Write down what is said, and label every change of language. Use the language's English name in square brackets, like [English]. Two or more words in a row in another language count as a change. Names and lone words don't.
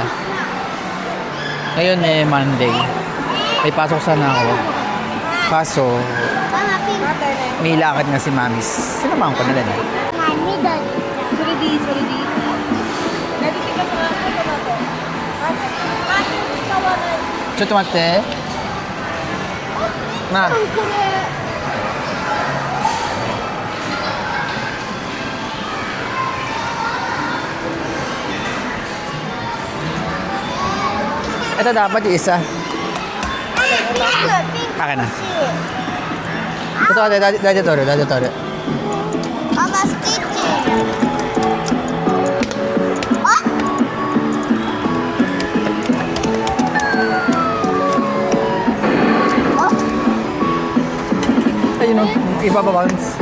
[Filipino] Ngayon Monday. May pasok sana ako. Kaso, may lakad nga si Mamis. Sinamahan ko na lang eh. Mami, dali. Sorry. Dali, tika mo lang ito na to. Mami, ikaw na. [Japanese] ちょっと待って。まあ。 [Filipino] Ito dapat yung isa. Pink. Akin na. Ito, dati toro. Mama, Stitch. Ayun o, iba pa bounce.